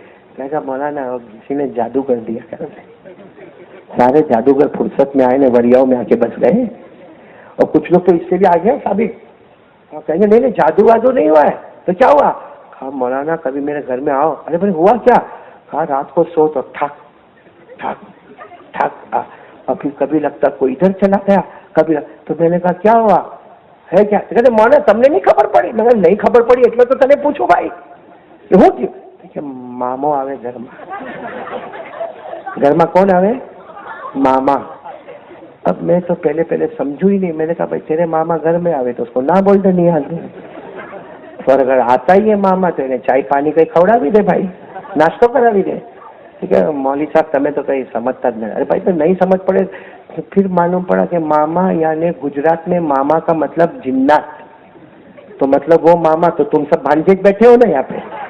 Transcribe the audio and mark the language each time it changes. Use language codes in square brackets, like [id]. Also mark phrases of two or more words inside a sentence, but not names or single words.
[ur] میں کہا مولانا کسی نے جادو کر دیا، سارے جادوگر فرصت میں آئے نا وریاؤں میں آ کے بس گئے، اور کچھ لوگ تو اس سے بھی آگے ہیں ثابت، اور کہیں گے نہیں جادو وادو نہیں ہوا ہے، تو کیا ہوا؟ کہا مولانا کبھی میرے گھر میں آؤ۔ ارے بھائی ہوا کیا؟ کہا رات کو سو تو ٹھک ٹھک ٹھک، اور پھر کبھی لگتا کوئی ادھر چلا گیا، کبھی تو میں نے کہا کیا ہوا ہے کیا؟ کہتے مولانا تم نے نہیں خبر پڑی؟ میں نہیں خبر پڑی [gu] એટલે તો તને પૂછું ભાઈ હું થયું؟ મામો આવે ઘરમાં [ur] کون آوے؟ ماما۔ اب میں تو پہلے سمجھو ہی نہیں، میں نے کہا بھائی تیرے ماما گھر میں آوے تو اس کو نہ بول دے نہیں آتے، اور اگر آتا ہی ہے ماما تو انہیں چائے پانی کہیں کھوڑا بھی دے بھائی، ناشتہ کرا بھی دے۔ ٹھیک ہے مولوی صاحب تمہیں تو کہیں سمجھتا نہیں۔ ارے بھائی تو نہیں سمجھ پڑے، تو پھر معلوم پڑا کہ ماما یعنی گجرات میں ماما کا مطلب جنات، تو مطلب وہ ماما تو تم سب بھانجے بیٹھے ہو نا یہاں پہ۔